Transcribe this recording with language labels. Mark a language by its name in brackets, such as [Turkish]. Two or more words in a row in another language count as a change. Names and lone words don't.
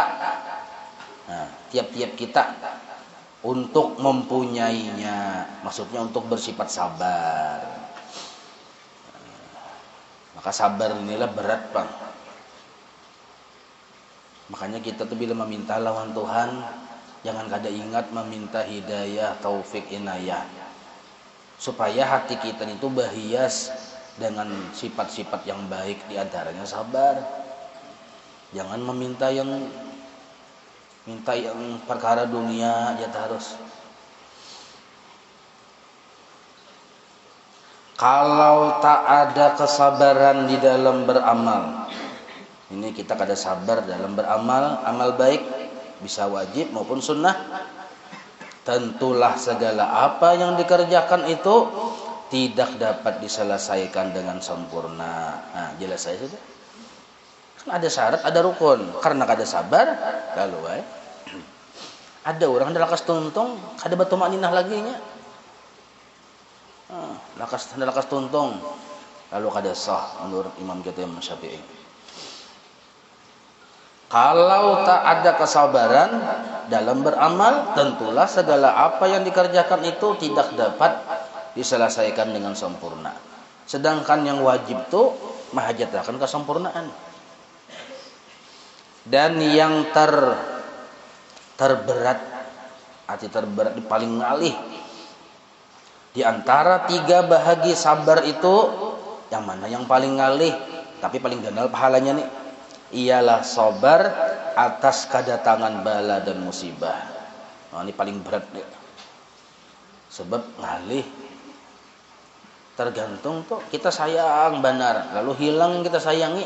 [Indonesian] Nah, tiap-tiap kita untuk mempunyainya, maksudnya untuk bersifat sabar. Maka sabar inilah berat, Bang. Makanya kita tuh bila meminta lawan Tuhan, jangan kada ingat meminta hidayah, taufik, inayah, supaya hati kita itu berhias dengan sifat-sifat yang baik, diantaranya sabar. Jangan minta yang perkara dunia dia harus. Kalau tak ada kesabaran di dalam beramal, ini kita kada sabar dalam beramal, amal baik bisa wajib maupun sunnah, tentulah segala apa yang dikerjakan itu tidak dapat diselesaikan dengan sempurna. Nah, jelas saya sudah. Kan ada syarat, ada rukun. [Banjar] Karena kada sabar, lalu ada orang ada lakas tuntung, kada batu maninah lagi nya. Lakas tuntung, lalu kada sah menurut imam kita Imam Syafi'i. [Indonesian] Kalau tak ada kesabaran dalam beramal, tentulah segala apa yang dikerjakan itu tidak dapat diselesaikan dengan sempurna. Sedangkan yang wajib itu menghajatkan kesempurnaan. Dan yang terberat, arti terberat paling ngalih di antara tiga bahagi sabar itu, yang mana yang paling ngalih tapi paling ganal pahalanya nih, ialah sabar atas kedatangan bala dan musibah. Nah, ini paling berat nih. Sebab ngalih tergantung tuh kita sayang benar, lalu hilang yang kita sayangi.